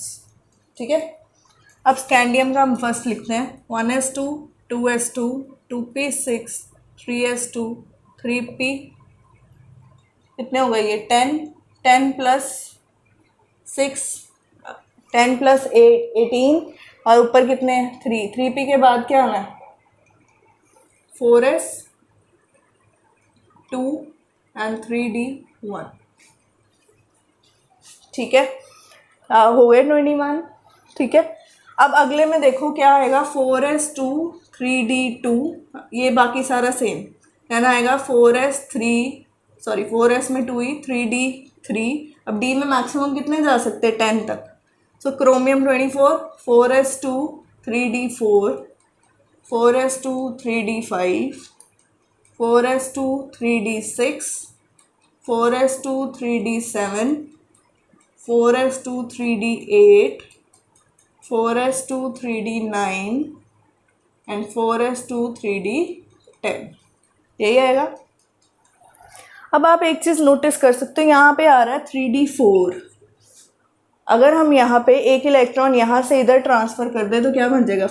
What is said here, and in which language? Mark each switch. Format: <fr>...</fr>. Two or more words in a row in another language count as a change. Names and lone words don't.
<hi>ठीक है. अब स्कैंडियम का हम फर्स्ट लिखते हैं. 1s2 2s2 2p6 3s2 3p. कितने हो गए ये? 10 10 प्लस 6 10 प्लस 8 18 और ऊपर कितने? 3. 3p के बाद क्या आना है? 4s 2 एंड 3d1. ठीक है. हो गए 21. ठीक है. अब अगले में देखो क्या आएगा? 4s2 3d2. ये बाकी सारा सेम याना आएगा 4s में 2 ही 3d3. अब d में मैक्सिमम कितने जा सकते हैं? 10 तक. सो क्रोमियम 24 4s2 3d4 4s2 3d5 4s2 3d6 4s2 3d7 4s2 3d8 4s2 3d9 एंड 4s2 3d10. यही आएगा. अब आप एक चीज़ नोटिस कर सकते हो, यहाँ पे आ रहा है 3d4. अगर हम यहाँ पे एक इलेक्ट्रॉन यहाँ से इधर ट्रांसफ़र कर दें तो क्या बन जाएगा?</hi>